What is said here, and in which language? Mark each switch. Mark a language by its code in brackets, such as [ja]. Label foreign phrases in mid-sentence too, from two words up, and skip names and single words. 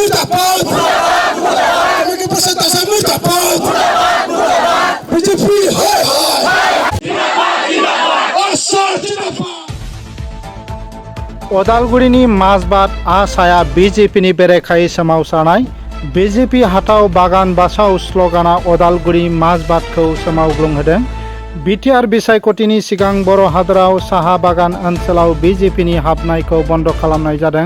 [bn] মুর্দাবাদ কামাখ্যা প্রসাদ তাসা মুর্দাবাদ বিজেপি হায় হায় আসর জিন্দাবাদ [brx] अदालगुरिनि माजबाद आसाया बीजेपीनि बेरेखायै सोमावसारनाय बीजेपी हाथाव बागान बासाव स्लगाना अदालगुरि माजबादखौ सोमावग्लुंहोदों। बिटिआर बिसायख'थिनि सिगां बर' हादराव साहा बागान ओनसोलाव बीजेपीनि हाबनायखौ बन्द खालामनाय जादों।